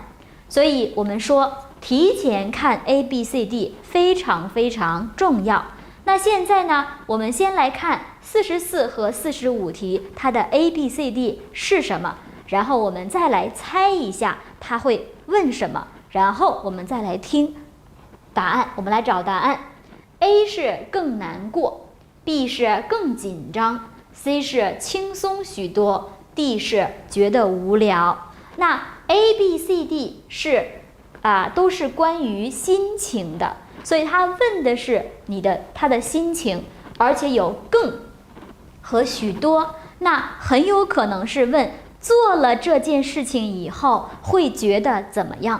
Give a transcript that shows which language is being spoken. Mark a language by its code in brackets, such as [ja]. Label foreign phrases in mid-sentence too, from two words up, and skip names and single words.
[zh] 所以我們說，提前看 A、B、C、D 非常非常重要。那現在呢，我們先來看44和45题，它的 A、B、C、D 是什麼？然後我們再來猜一下它會問什麼，然後我們再來聽答案，我們來找答案。A 是更難過， B 是更緊張， C 是輕鬆許多， D 是覺得無聊。那 A、B、C、D 是都是關於心情的。所以他問的是他的心情，而且有更和許多，那很有可能是問做了這件事情以後會覺得怎麼樣。